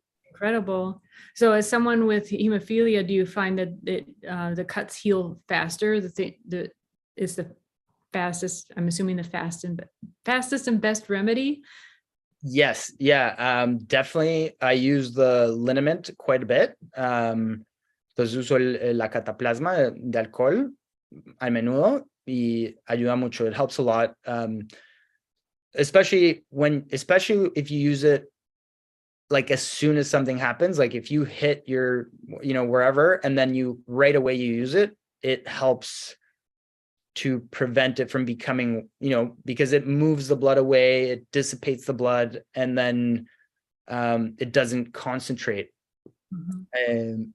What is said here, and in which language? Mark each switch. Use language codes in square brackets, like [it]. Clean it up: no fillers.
[en] incredible? So as someone with hemophilia, do you find that the cuts heal faster? Is the fastest, I'm assuming the fastest and best remedy? Yes, yeah, definitely. I use the liniment quite a bit. [es] Entonces uso la cataplasma de alcohol a menudo y ayuda mucho. [en] It helps a lot, especially if you use it like as soon as something happens. Like if you hit your, wherever, and then you right away you use it, it helps to prevent it from becoming, because it moves the blood away, it dissipates the blood, and then it doesn't concentrate. Mm-hmm.